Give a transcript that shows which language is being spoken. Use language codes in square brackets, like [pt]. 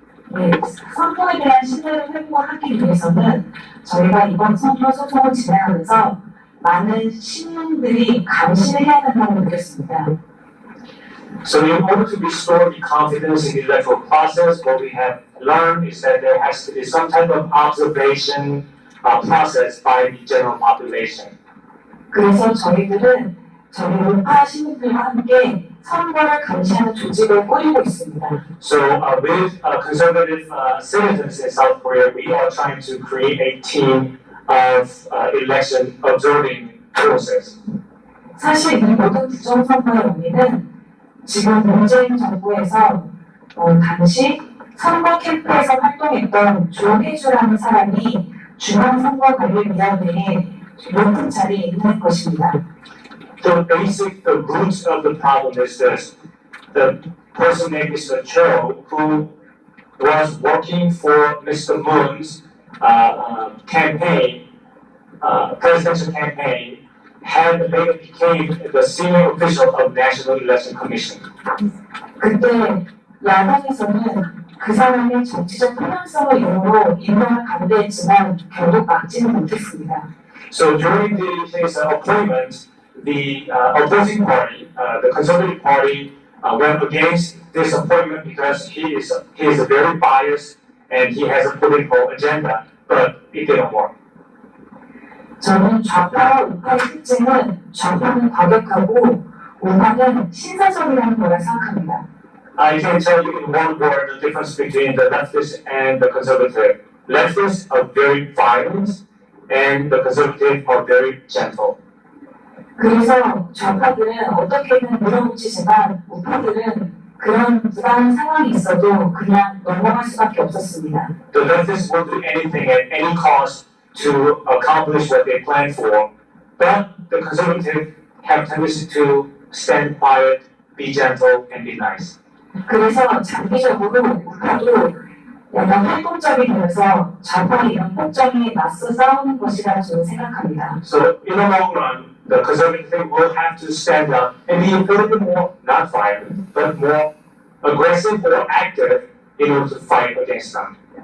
[ko] 네, 선거에 대한 신뢰를 회복하기 위해서는 저희가 이번 선거 소송을 진행하면서 많은 시민들이 감시를 해야 된다고 느꼈습니다. [en] So in order to restore the confidence in the electoral process, what we have learned is that there has to be some type of observation process by the general population. [ko] 그래서 저희들은 저희 우파 시민들과 함께 선거를 감시하는 조직을 꾸리고 있습니다. [en] So with conservative citizens in South Korea, we are trying to create a team of election observing process. [ko] 사실 이 모든 부정선거의 원인은 지금 문재인 정부에서 당시 선거 캠프에서 활동했던 조혜주라는 사람이 중앙선거관리위원회에 높은 자리에 있는 것입니다. [en] The roots of the problem is this: the person named Mr. Cho, who was working for Mr. Moon's campaign, presidential campaign, became the senior official of National Election Commission. [ko] 그때 야당에서는 그 사람의 정치적 편향성을 이유로 임명을 반대했지만 결국 막지는 못했습니다. [en] So during his appointment, the opposing party, the Conservative Party, went against this appointment because he is very biased and he has a political agenda, but it didn't work. [ko] 저는 좌파와 우파의 특징은 좌파는 과격하고 우파는 신사적이라는 거라 생각합니다. [en] I can tell you in one word the difference between the leftist and the conservative. Leftists are very violent and the conservative are very gentle. [ko] 그래서 좌파들은 어떻게든 밀어붙이지만 우파들은 그런 부당한 상황이 있어도 그냥 넘어갈 수밖에 없었습니다. [en] The leftists will do anything at any cost to accomplish what they plan for, but the conservative have tendency to stand quiet, be gentle, and be nice. [ko] 그래서 장기적으로 우파도 약간 활동적이 되면서 좌파의 이런 폭정에 맞서 싸우는 것이라고 저는 생각합니다. [en] So in the long run, the conservative will have to stand up and be a little bit more, not violent, but more aggressive or active in order to fight against them.